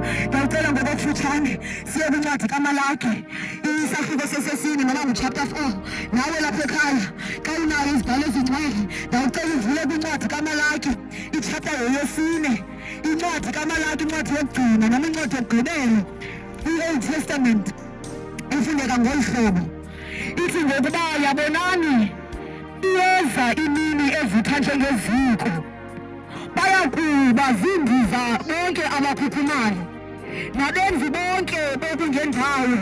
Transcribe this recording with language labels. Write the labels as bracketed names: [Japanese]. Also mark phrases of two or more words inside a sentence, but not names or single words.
[Zulu] Ngiyacela ngokufutshane siye kwincwadi kaMalaki isahluko sesesine noma nguchapter 4. [Xhosa] Nawe lapha ekhaya xa unayo izibhalo ezincwadi ngiyacela uvule kwincwadi kaMalaki ichapter yesine. Incwadi kaMalaki, incwadi yokugcina noma incwadi yokugqibela, i-Old Testament, ifundeka ngolu hlobo. Ithi ngokuba yabonani iyeza imini evutha njengeziko, bayakuba zindiza bonke abaphuphumayo nabenzi bonke bokungendawo.